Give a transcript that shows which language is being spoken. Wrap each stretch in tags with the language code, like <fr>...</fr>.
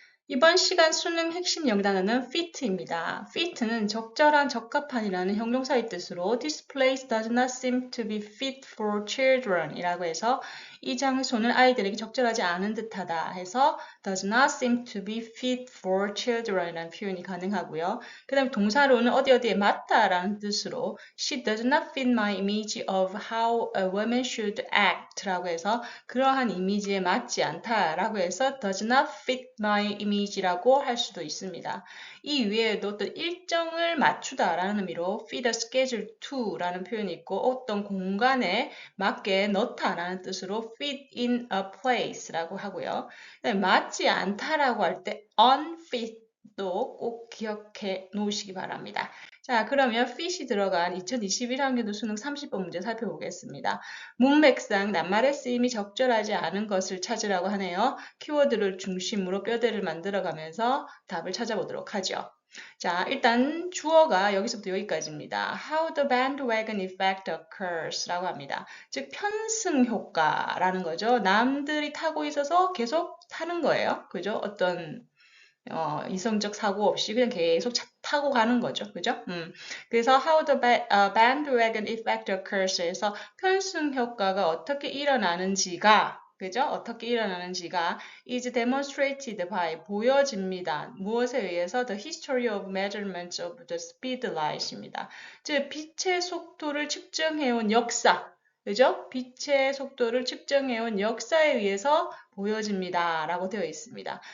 <ko>이번 시간 수능 핵심 영단어는 fit입니다. fit는 적절한, 적합한이라는 형용사의 뜻으로</ko> <en>This place does not seem to be fit for children</en> <ko>이라고 해서 이 장소는 아이들에게 적절하지 않은 듯하다 해서</ko> <en>does not seem to be fit for children</en> <ko>이라는 표현이 가능하고요. 그 다음에 동사로는 어디에 맞다라는 뜻으로</ko> <en>She does not fit my image of how a woman should act</en> <ko>라고 해서 그러한 이미지에 맞지 않다라고 해서</ko> <en>does not fit my image</en> <ko>라고 할 수도 있습니다. 이 외에도 또 일정을 맞추다라는 의미로</ko> <en>fit a schedule to</en> <ko>라는 표현이 있고 어떤 공간에 맞게 넣다라는 뜻으로</ko> <en>fit in a place</en> <ko>라고 하고요. 맞지 않다라고 할 때 unfit도 꼭 기억해 놓으시기 바랍니다. 자, 그러면 fit이 들어간 2021학년도 수능 30번 문제 살펴보겠습니다. 문맥상 낱말의 쓰임이 적절하지 않은 것을 찾으라고 하네요. 키워드를 중심으로 뼈대를 만들어가면서 답을 찾아보도록 하죠. 자, 일단 주어가 여기서부터 여기까지입니다.</ko> <en>How the bandwagon effect occurs</en> <ko>라고 합니다. 즉 편승 효과라는 거죠. 남들이 타고 있어서 계속 타는 거예요. 그죠? 어떤 이성적 사고 없이 그냥 계속 타고 가는 거죠. 그죠? 그래서</ko> <en>how the bandwagon effect occurs</en> <ko>에서 편승 효과가 어떻게 일어나는지가 그죠? 어떻게 일어나는지가</ko> <en>is demonstrated by</en> <ko>보여집니다. 무엇에 의해서</ko> <en>the history of measurements of the speed light입니다.</en> <ko>즉 빛의 속도를 측정해온 역사 그죠? 빛의 속도를 측정해온 역사에 의해서 보여집니다. 라고 되어 있습니다.</ko>